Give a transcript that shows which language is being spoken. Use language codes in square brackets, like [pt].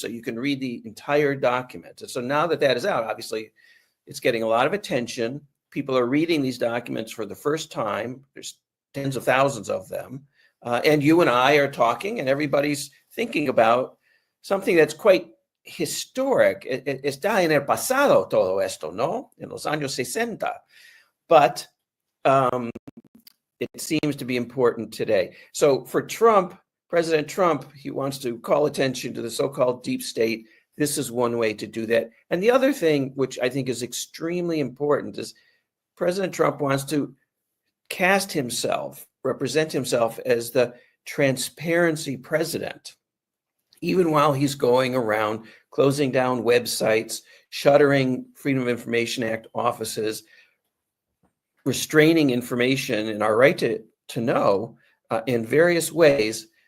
[en] So you can read the entire document. And so now that that is out, obviously it's getting a lot of attention. People are reading these documents for the first time. There's tens of thousands of them. And you and I are talking, and everybody's thinking about something that's quite historic. [es] Está en el pasado todo esto, ¿no? En los años 60. [en] But it seems to be important today. So for Trump, President Trump, he wants to call attention to the so-called deep state. This is one way to do that. And the other thing, which I think is extremely important, is President Trump wants to cast himself, represent himself as the transparency president, even while he's going around closing down websites, shuttering Freedom of Information Act offices, restraining information and our right to know in various ways.